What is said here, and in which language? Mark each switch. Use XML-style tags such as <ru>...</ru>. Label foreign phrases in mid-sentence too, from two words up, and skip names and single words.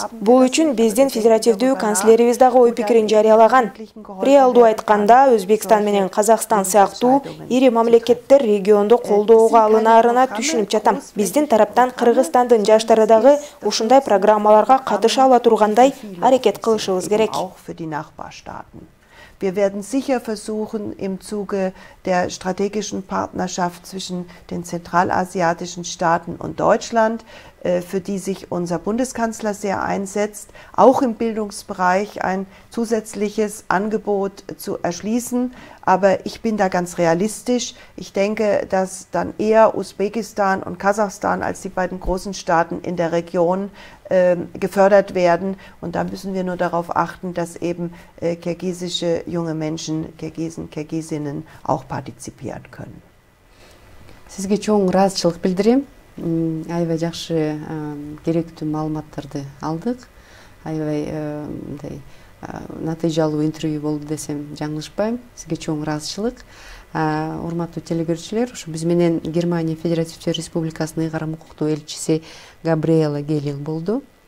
<ky>Бул үчүн биздин федеративдүү канцлерибиз дагы ой пикирин жарыялаган. Реалдуу айтканда, Өзбекстан менен Казакстан сыяктуу ири мамлекеттер региондо колдоого алынаарына түшүнүп жатам. Биздин тараптан Кыргызстандын жаштары дагы ушундай программаларга катыша ала тургандай аракет кылышыбыз керек.</ky> <de>Wir werden sicher versuchen, im Zuge der strategischen Partnerschaft zwischen den zentralasiatischen Staaten und Deutschland, für die sich unser Bundeskanzler sehr einsetzt, auch im Bildungsbereich ein zusätzliches Angebot zu erschließen. Aber ich bin da ganz realistisch. Ich denke, dass dann eher Usbekistan und Kasachstan als die beiden großen Staaten in der Region gefördert werden. Und da müssen wir nur darauf achten, dass eben kirgisische junge Menschen, Kirgisen, Kirgisinnen auch partizipieren können.</de> <ky>Sizge чоң ыраазычылык билдирем. Аябай жакшы керектүү маалыматтарды алдык. Аябай мындай натыйжалуу интервью болду десем жаңылышпайм. Сизге чоң ыраазычылык. Урматтуу телегөрүүчүлөр, ушу биз менен Германия Федеративдүү Республикасынын ыйгарым укуктуу элчиси Габриэла Гелил болду.</ky>